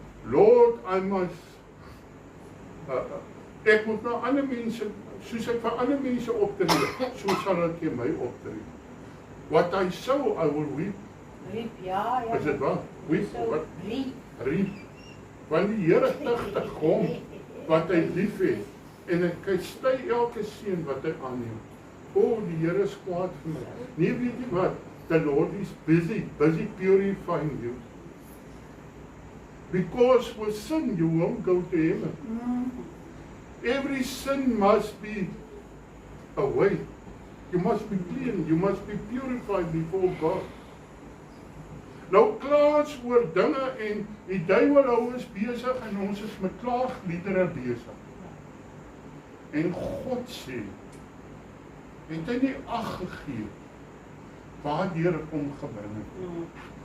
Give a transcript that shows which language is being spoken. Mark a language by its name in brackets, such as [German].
[English] Lord, I must [Afrikaans] ek moet nou ander mense, soos ek vir ander mense optree, so sal ek vir my optree. [English] What I sow, I will reap. [Afrikaans] Riep, ja. Is dit wat? Reap, wat? Riep. [English] Reap. [Afrikaans] Want die Here tugtig hom wat hy lief het, en hy stry elke seën wat hy aanneem. oh, die Here is kwaad vir my. Nee, weet jy wat? [English] The Lord is busy purifying you. Because with sin, you won't go to heaven. Every sin must be away. You must be clean. You must be purified before God. [Afrikaans] Nou klaas oor dinge en die duiwel hou ons besig en ons is met klaagliedere besig. En God sê, het hy nie ag gegee waardeur ek hom gebring het.